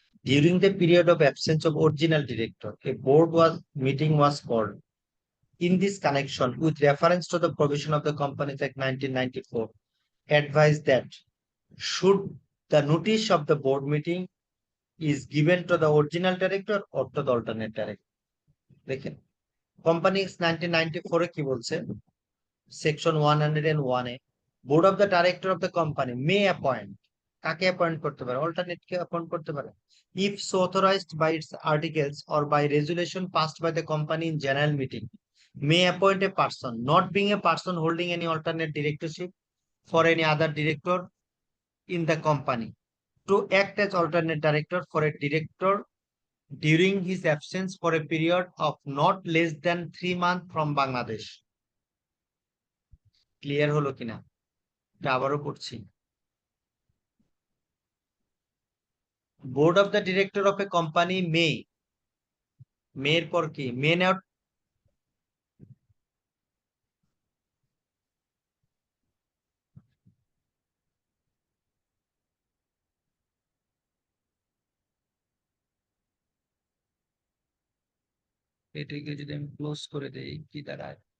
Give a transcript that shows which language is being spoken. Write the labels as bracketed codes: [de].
[en] During the period of absence of original director, a board meeting was called. In this connection, with reference to the provision of the Companies Act 1994, advise that should the notice of the board meeting is given to the original director or to the alternate director. [bn] দেখেন, Companies 1994 এ কি বলছে? [en] Section 101 এ board of the director of the company may appoint, [bn] কাকে appoint করতে পারে? Alternate কে appoint করতে পারে, [en] if so authorized by its articles or by resolution passed by the company in general meeting, may appoint a person, not being a person holding any alternate directorship for any other director in the company, to act as alternate director for a director during his absence for a period of not less than 3 months from Bangladesh. [bn] Clear হলো কিনা? এটা আবারও পড়ছি। [en] Board of the director of a company may, [bn] মেয়ের পর কি? [en] may not [bn] এটাকে যদি আমি ক্লোজ করে দেই কি দাঁড়ায়?